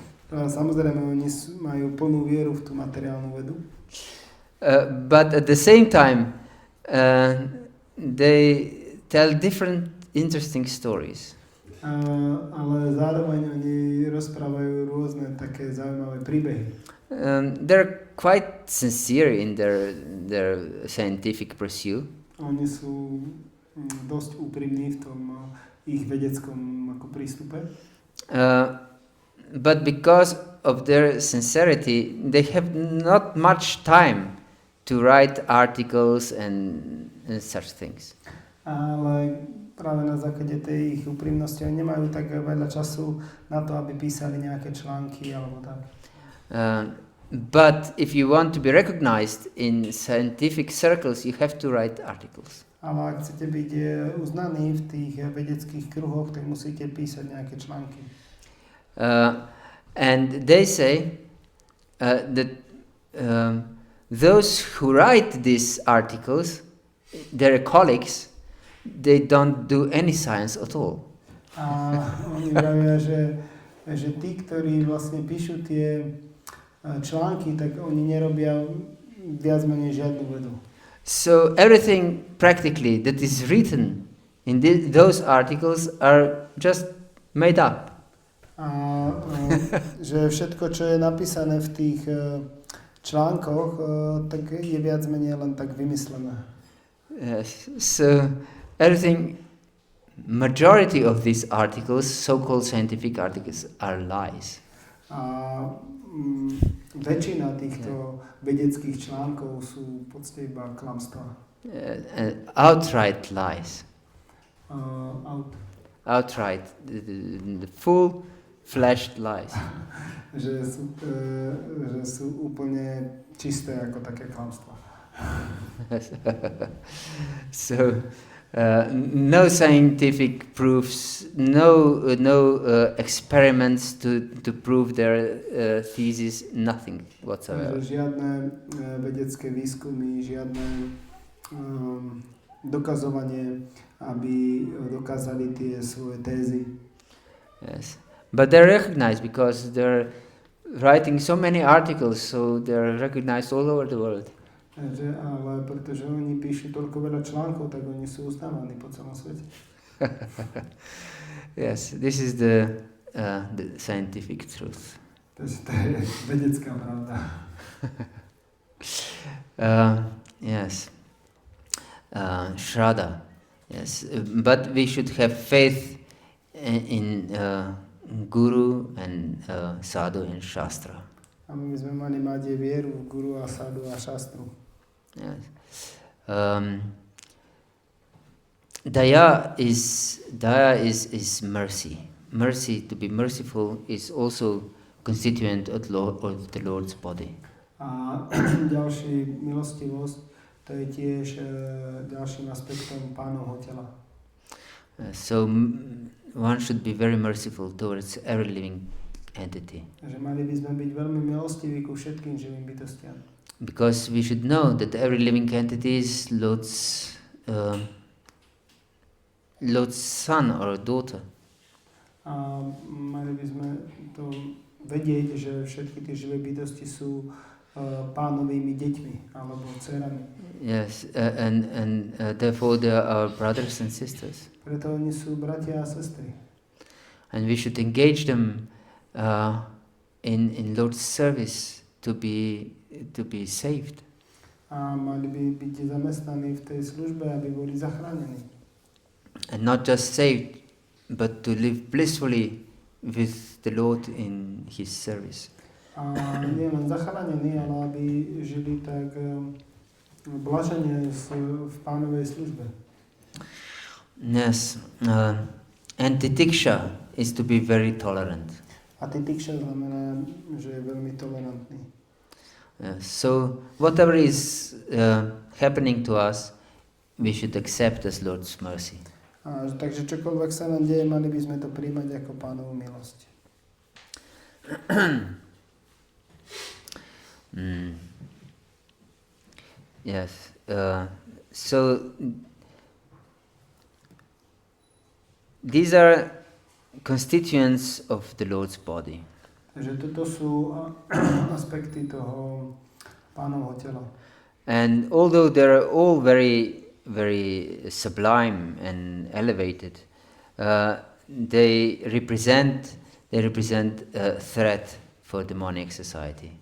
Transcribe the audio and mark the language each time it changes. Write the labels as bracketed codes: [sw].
[sk] Samozrejme, oni majú plnú vieru v tú materiálnu vedu. [en] But at the same time, they tell different interesting stories. [sk] Ale zároveň oni rozprávajú rôzne také zaujímavé príbehy. [en] They're quite sincere in their scientific pursuit. [sk] Oni sú dosť úprimní v tom ich vedeckom ako prístupe. [en] But because of their sincerity, they have not much time to write articles and such things. [sk] Ale práve na základe tej ich úprimnosti oni nemajú tak veľa času na to, aby písali nejaké články alebo tak. [en] But if you want to be recognized in scientific circles, you have to write articles. [sk] Ale ak chcete byť uznaní v tých vedeckých kruhoch, tak musíte písať nejaké články. [en] And they say that those who write these articles, their colleagues, they don't do any science at all. [sk] A oni vravia, že tí, ktorí vlastne píšu tie články, tak oni nerobia viac menej žiadnu vedu. [en] So everything practically that is written in those articles are just made up. [sk] A že všetko, čo je napísané v tých článkoch, tak je viac menej len tak vymyslené. [en] Yes. So everything, majority of these articles, so-called scientific articles, are lies. A väčšina týchto vedeckých článkov sú v podstate iba klamstvá. Outright lies. Outright. The full-fledged lies. [sk] že sú úplne čisté ako také klamstvá. [en] So no scientific proofs, no experiments to prove their thesis, nothing whatsoever. [sk] Žiadne vedecké výskumy, žiadne dokazovanie, aby dokázali tie svoje tézy. [en] Yes, but they're recognized because they're writing so many articles, so they're recognized all over the world. [sk] Ale pretože oni píšu toľko veľa článkov, tak oni sú uznávaní po celom svete. [en] Yes, this is the scientific truth. [sk] To je vedecká pravda. [en] Yes, Shraddha. Yes, but we should have faith in Guru and Sadhu and Shastra. [sk] A my sme mali mať vieru v Guru a Sadhu a Shastru. [en] Yes. Daya is mercy. Mercy, to be merciful, is also constituent of the Lord's body. [sk] A ďalší milostivosť, to je tiež ďalším aspektom Pánovho tela. [en] So one should be very merciful towards every living entity. [sk] Že mali by sme byť veľmi milostiví ku všetkým živým bytostiam. [en] Because we should know that every living entity is Lord's son or daughter. [sk] A mali by sme to vedieť, že všetky tie živé bytosti sú Pánovými deťmi alebo dcerami. [en] Yes, and therefore they are our brothers and sisters. [sk] Preto oni sú bratia a sestry. [en] And we should engage them in Lord's service to be saved. [sk] A mali by byť zamestnaní v tej službe, aby boli zachránení. [en] And not just saved, but to live blissfully with the Lord in His service. [sk] A nie len zachránení, ale aby žili tak blažene v Pánovej službe. [en] Yes, and titiksha is to be very tolerant. [sk] A titiksha znamená, že je veľmi tolerantný. [en] So whatever is happening to us, we should accept as Lord's mercy. [sk] A, takže čokoľvek sa nám deje, mali by sme to príjmať ako Pánovu milosť. [en] Yes. So these are constituents of the Lord's body. [sk] Takže toto sú aspekty toho Pánovho tela. [en] And although they're all very, very sublime and elevated, they represent a threat for demonic society.